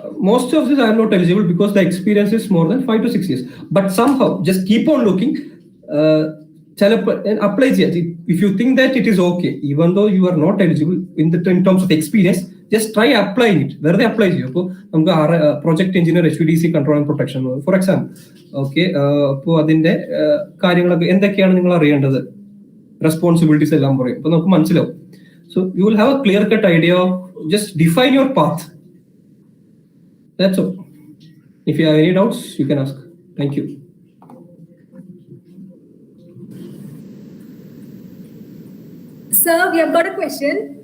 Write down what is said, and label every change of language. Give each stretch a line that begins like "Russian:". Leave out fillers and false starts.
English: Most of these I am not eligible because the experience is more than 5 to 6 years. But somehow, just keep on looking. And apply it. If you think that it is okay, even though you are not eligible in terms of experience, just try applying it. Where they apply you. Project engineer, HVDC control and protection, for example.
Malayalam: Okay, അപ്പോൾ അതിന്റെ കാര്യങ്ങളൊക്കെ എന്തൊക്കെയാണ് നിങ്ങൾ അറിയേണ്ടത്, responsibilities എല്ലാം പറയും. അപ്പൊ നമുക്ക് മനസ്സിലാവും.
English: So you will have a clear-cut idea of just define your path. That's all. If you have any doubts, you can ask. Thank you. Sir, we have got a question.